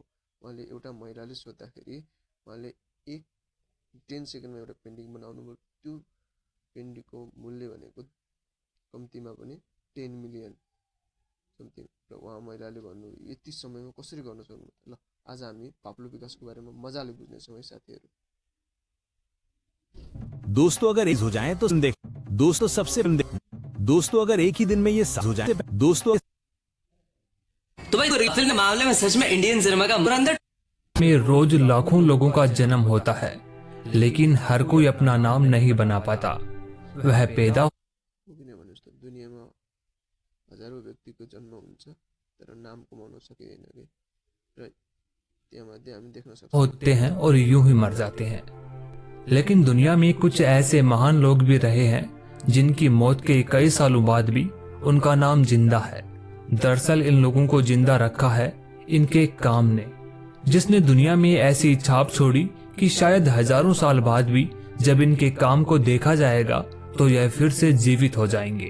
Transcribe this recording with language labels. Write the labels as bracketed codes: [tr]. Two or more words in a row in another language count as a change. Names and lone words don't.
[ne] उहाँले एउटा महिलाले सोद्धाखेरि उहाँले 10 सेकेन्डमा एउटा पेन्टिङ बनाउनु भयो। त्यो पेन्टिङको मूल्य भनेको कम्तीमा पनि 10 [en] million something [ne] र उहाँ महिलाले भन्नु यति समयमा कसरी गर्न सक्नु। ल आज हामी पाब्लो पिकासोको बारेमा मजाले बुझ्नेछौँ है साथीहरू। [hi] दोस्तों अगर एक हो जाए तो देख दोस्तों अगर एक ही दिन में ये हो जाए दोस्तों तो भाई फिल्म के मामले में सच में [en] Indian cinema [hi] का मुरंदर में रोज लाखों लोगों का जन्म होता है, लेकिन हर कोई अपना नाम नहीं बना पाता। वह पैदा [ne] दुनियाँमा हजारौं व्यक्तिको जन्म हुन्छ तर नाम कमाउन सकिदैन के र त्यहाँमध्ये हामी देख्न सक्छौं [hi] होते हैं और यूं ही मर जाते हैं। लेकिन दुनिया में कुछ ऐसे महान लोग भी रहे हैं जिनकी मौत के कई सालों बाद भी उनका नाम जिंदा है। दरअसल इन लोगों को जिंदा रखा है इनके काम ने, जिसने दुनिया में ऐसी छाप छोड़ी कि शायद हजारों साल बाद भी जब इनके काम को देखा जाएगा तो यह फिर से जीवित हो जाएंगे।